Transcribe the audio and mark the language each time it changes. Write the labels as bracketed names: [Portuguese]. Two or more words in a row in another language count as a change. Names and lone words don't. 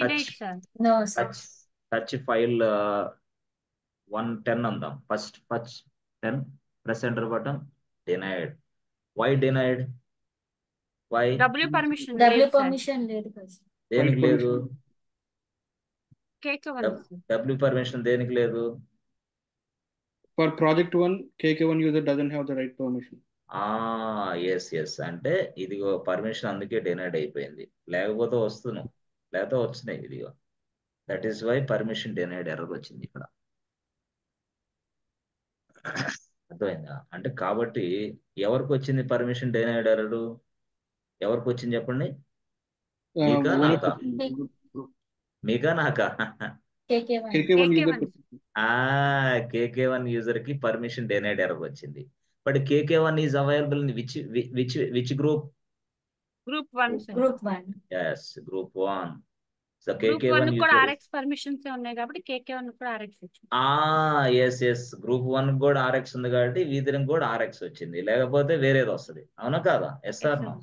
[English] touch file [Telugu] 110 అందాం. [English] first 10. press enter button. denied. why denied? why? [Telugu] W పర్మిషన్ లేదు కదా. దేనికి లేదు? W పర్మిషన్ దేనికి లేదు? [English] For project1, KK1 user doesn't have the right permission. [Telugu] ఎస్. అంటే ఇదిగో పర్మిషన్ అందుకే డినైడ్ అయిపోయింది, లేకపోతే వస్తున్నాం, లేకపోతే వచ్చినాయి. ఇదిగో [English] that is why permission denied error [Telugu] వచ్చింది ఇక్కడ. అర్థమైందా? అంటే కాబట్టి ఎవరికి వచ్చింది [English] permission denied error? [Telugu] ఎవరికి వచ్చింది చెప్పండి? మీకా నాకా? మీకా నాకా? [English] KK1 user. [Telugu] KK1 యూజర్ కి [English] permission denied error [Telugu] వచ్చింది. [English] but KK1 is available in which group? గ్రూప్ 1. yes, group 1. [Telugu] సో [English] గ్రూప్ KK1 [Telugu] 1 కూడా [English] user [Telugu] RX పర్మిషన్స్ ఉన్నాయి కాబట్టి KK1 కూడా RX వచ్చింది. ఎస్. గ్రూప్ 1 కూడా RX ఉంది కాబట్టి వీధిని కూడా RX వచ్చింది, లేకపోతే వేరేది వస్తుంది. అవునా కాదా? [English] yes or no?